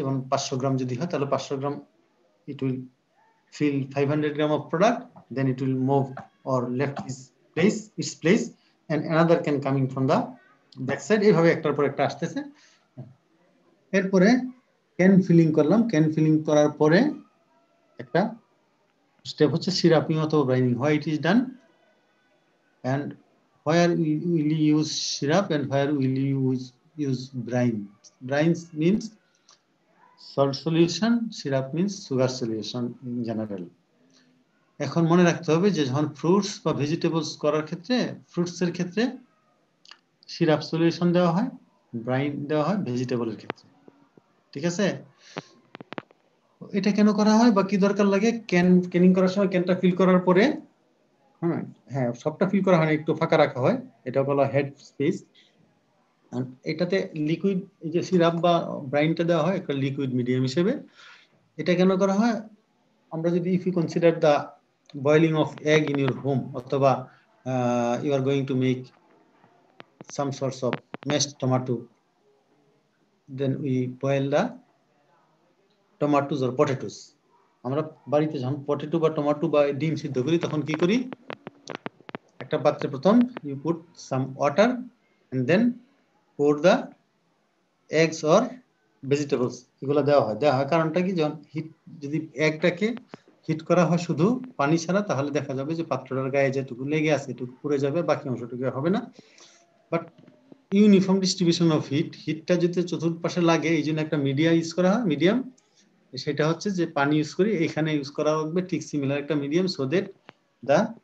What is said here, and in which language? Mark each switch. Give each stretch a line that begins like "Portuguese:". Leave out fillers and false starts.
Bangla: যেমন 500 গ্রাম যদি হয় তাহলে 500 গ্রাম
English: it will fill 500 gram of product, then it will move or left its place and another can coming from the back side।
Bangla: এইভাবে একটার পর একটা আসতেছে। এরপরে ক্যান ফিলিং করলাম। ক্যান ফিলিং করার পরে একটা স্টেপ হচ্ছে সিরাপিং অথবা ব্রাইনিং।
English: Why it is done and where will you use syrup and where will you use brine. Brine means salt solution, syrup means sugar solution in general.
Bangla: এখন মনে রাখতে হবে যে যখন ফ্রুটস বা ভেজিটেবলস করার ক্ষেত্রে, ফ্রুটসের ক্ষেত্রে সিরাপ সলিউশন দেওয়া হয়, ব্রাইন দেওয়া হয় ভেজিটেবলের ক্ষেত্রে। ঠিক আছে? এটা কেন করা হয় বা কি দরকার লাগে? ক্যানিং করার সময় ক্যানটা ফিল করার পরে হ্যাঁ সবটা ফিল করা হয় না, একটু ফাঁকা রাখা হয়, এটা বলা হেড স্পেস। এটাতে লিকুইড, এই যে সিরাপ বা ব্রাইনটা দেওয়া হয় একটা লিকুইড মিডিয়াম হিসেবে। এটা কেন করা হয়? আমরা যদি
English: If you consider the boiling of egg in your home অথবা you are going to make some sorts of mashed tomato, then we boil the tomatoes or potatoes.
Bangla: আমরা বাড়িতে যখন পটেটো বা টমেটো বা ডিম সিদ্ধ করি তখন কি করি? একটা পাত্রে প্রথম
English: you put some water and then pour the eggs or vegetables,
Bangla: এগুলো দেওয়া হয়। কারণটা কি? যখন হিট, যদি এগটাকে হিট করা হয় শুধু পানি ছাড়া, তাহলে দেখা যাবে যে পাত্রটার গায়ে যেটুকু লেগে আছে এটুকু পুড়ে যাবে, বাকি অংশটুকু হবে না।
English: but uniform distribution of হিটটা
Bangla: যদি চতুর্পাশে লাগে, এই জন্য একটা মিডিয়া ইউজ করা হয়, মিডিয়াম। সেটা হচ্ছে যে পানি ইউজ করি, এখানে ইউজ করা হবে ঠিক সিমিলার একটা মিডিয়াম,
English: so that the